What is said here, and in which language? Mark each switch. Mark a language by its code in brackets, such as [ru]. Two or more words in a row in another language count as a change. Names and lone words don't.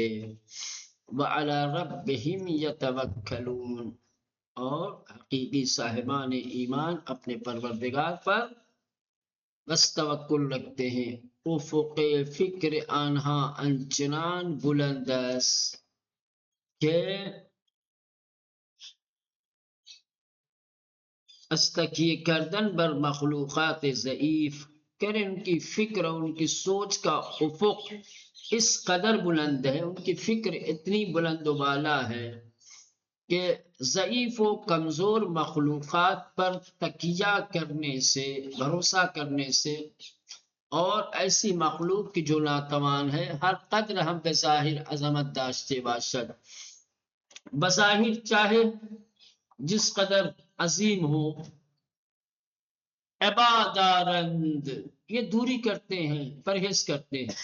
[ar] وَعَلَى رَبِّهِمْ يَتَوَكَّلُونَ، [ur] اور حقیقی صاحبان ایمان اپنے پروردگار پر بس توکل رکھتے ہیں۔ [fa] افق فکر آنہا انچنان بلند است کہ از تکیے کردن بر مخلوقات ضعیف، [ur] کریں ان کی فکر اور ان کی سوچ کا افق اس قدر بلند ہے، ان کی فکر اتنی بلند و بالا ہے کہ ضعیف و کمزور مخلوقات پر تکیہ کرنے سے، بھروسہ کرنے سے، اور ایسی مخلوق کی جو ناتوان ہے، [fa] ہر قدر ہم بظاہر عظمت داشتے باشد، [ur] بظاہر چاہے جس قدر عظیم ہو، عبادارند یہ دوری کرتے ہیں، پرہیز کرتے ہیں۔